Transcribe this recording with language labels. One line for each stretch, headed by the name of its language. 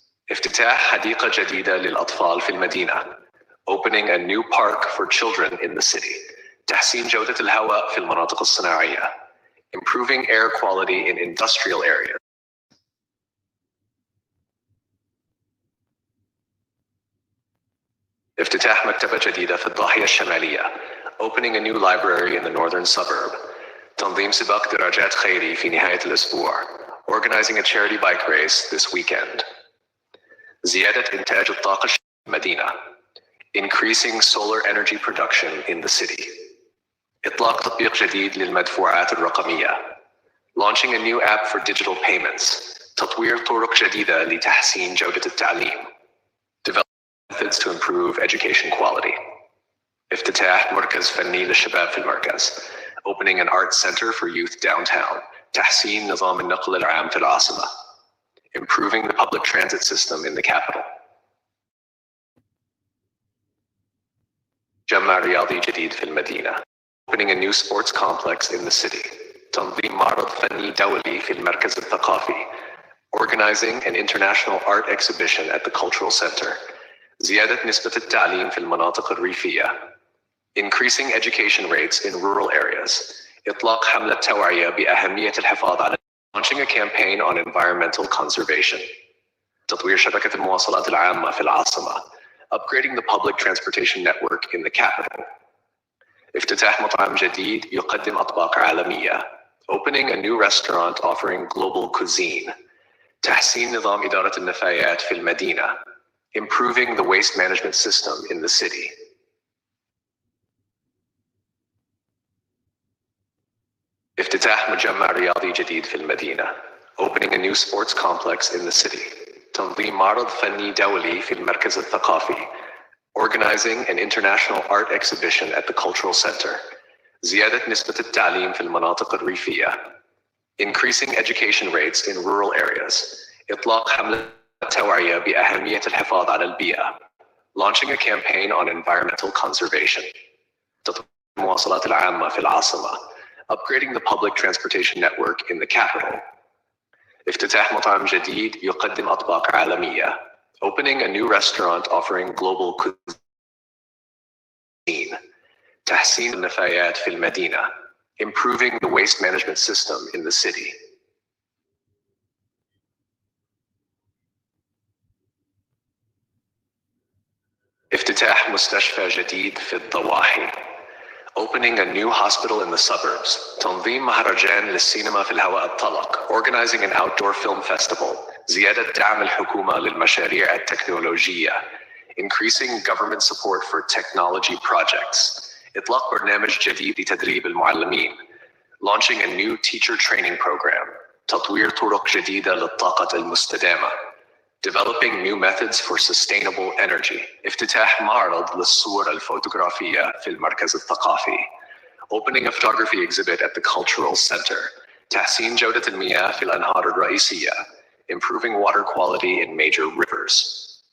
Arabic: افتتاح حديقة جديدة للأطفال في المدينة.
English: Opening a new park for children in the city.
Arabic: تحسين جودة الهواء في المناطق الصناعية.
English: Improving air quality in industrial areas.
Arabic: افتتاح مكتبة جديدة في الضاحية الشمالية.
English: Opening a new library in the northern suburb.
Arabic: تنظيم سباق دراجات خيري في نهاية الأسبوع.
English: Organizing a charity bike race this weekend.
Arabic: زيادة إنتاج الطاقة في المدينة.
English: Increasing solar energy production in the city.
Arabic: إطلاق تطبيق جديد للمدفوعات الرقمية.
English: Launching a new app for digital payments.
Arabic: تطوير طرق جديدة لتحسين جودة التعليم.
English: Developing methods to improve education quality.
Arabic: افتتاح مركز فني للشباب في المركز.
English: Opening an art center for youth downtown.
Arabic: تحسين نظام النقل العام في العاصمة.
English: Improving the public transit system in the capital.
Arabic: مجمع رياضي جديد في المدينة.
English: Opening a new sports complex in the city.
Arabic: تنظيم معرض فني دولي في المركز الثقافي.
English: Organizing an international art exhibition at the cultural center.
Arabic: زيادة نسبة التعليم في المناطق الريفية.
English: Increasing education rates in rural areas.
Arabic: إطلاق حملة توعية بأهمية الحفاظ على.
English: Launching a campaign on environmental conservation.
Arabic: تطوير شبكة المواصلات العامة في العاصمة.
English: Upgrading the public transportation network in the capital.
Arabic: افتتاح مطعم جديد يقدم أطباق عالمية.
English: Opening a new restaurant offering global cuisine.
Arabic: تحسين نظام إدارة النفايات في المدينة.
English: Improving the waste management system in the city.
Arabic: افتتاح مجمع رياضي جديد في المدينة.
English: Opening a new sports complex in the city.
Arabic: تنظيم معرض فني دولي في المركز الثقافي.
English: Organizing an international art exhibition at the cultural center.
Arabic: زيادة نسبة التعليم في المناطق الريفية.
English: Increasing education rates in rural areas.
Arabic: إطلاق حملة توعية بأهمية الحفاظ على البيئة.
English: Launching a campaign on environmental conservation.
Arabic: تطوير المواصلات العامة في العاصمة.
English: Upgrading the public transportation network in the capital.
Arabic: افتتاح مطعم جديد يقدم أطباق عالمية.
English: Opening a new restaurant offering global cuisine.
Arabic: تحسين النفايات في المدينة.
English: Improving the waste management system in the city.
Arabic: افتتاح مستشفى جديد في الضواحي.
English: Opening a new hospital in the suburbs.
Arabic: تنظيم مهرجان للسينما في الهواء الطلق.
English: Organizing an outdoor film festival.
Arabic: زيادة دعم الحكومة للمشاريع التكنولوجية.
English: Increasing government support for technology projects.
Arabic: إطلاق برنامج جديد لتدريب المعلمين.
English: Launching a new teacher training program.
Arabic: تطوير طرق جديدة للطاقة المستدامة.
English: Developing new methods for sustainable energy.
Arabic: افتتاح معرض للصور الفوتوغرافية في المركز الثقافي.
English: Opening a photography exhibit at the cultural center.
Arabic: تحسين جودة المياه في الأنهار الرئيسية.
English: Improving water quality in major rivers.